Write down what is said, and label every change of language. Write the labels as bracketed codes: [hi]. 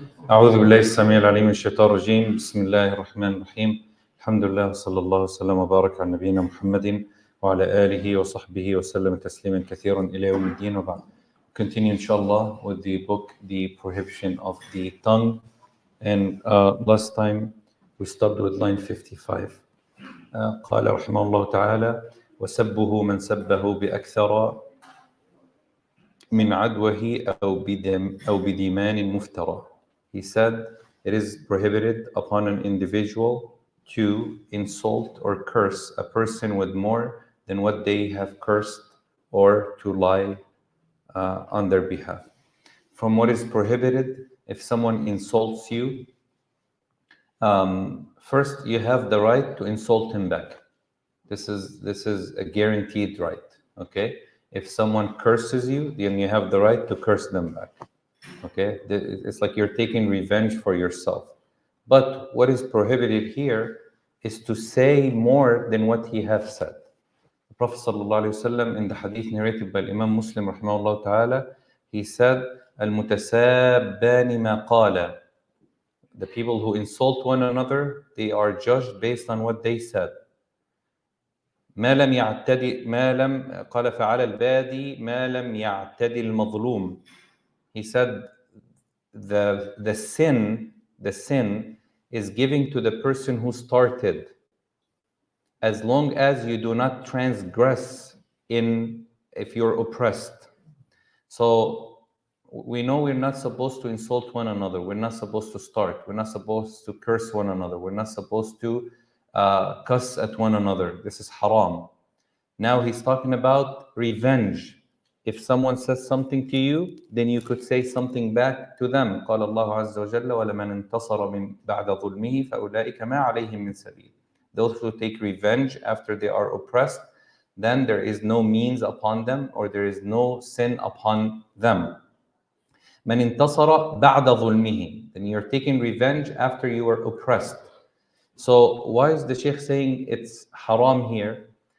[ar] أعوذ بالله السميع العليم من الشيطان الرجيم. بسم الله الرحمن الرحيم. الحمد لله وصلى الله وسلم وبارك على نبينا محمد وعلى آله وصحبه وسلم تسليما كثيرا إلى يوم الدين وبعد. [en] Continue inshallah with the book, The Prohibition of the Tongue. And last time we stopped with line 55. [ar] قال رحمه الله تعالى: وسبه من سبه بأكثر من عدوه أو بديمان مفترى. [en] He said it is prohibited upon an individual to insult or curse a person with more than what they have cursed or to lie on their behalf. From what is prohibited, if someone insults you, first you have the right to insult him back. This is a guaranteed right. Okay? If someone curses you, then you have the right to curse them back. Okay? It's like you're taking revenge for yourself. But what is prohibited here is to say more than what he has said. The Prophet ﷺ, in the hadith narrated by Imam Muslim rahimahullah ta'ala, he said, [ar] "Al-mutasabban ma qala." [en] The people who insult one another, they are judged based on what they said. [ar] ما لم يعتدي قال فعلى البادي ما لم يعتدي المظلوم. [en] He said the sin is giving to the person who started, as long as you do not transgress if you're oppressed. So we know we're not supposed to insult one another. We're not supposed to start. We're not supposed to curse one another. We're not supposed to cuss at one another. This is haram. Now he's talking about revenge. If someone says something to you, then you could say something back to them. [ar] قال الله عز وجل ولمن انتصر من بعد ظلمه فأولئك ما عليهم من سبيل. [en] Those who take revenge after they are oppressed, then there is no means upon them, or there is no sin upon them. [ar] من انتصر بعد ظلمه. [en] Then you're taking revenge after you were oppressed. So why is the Sheikh saying it's haram here?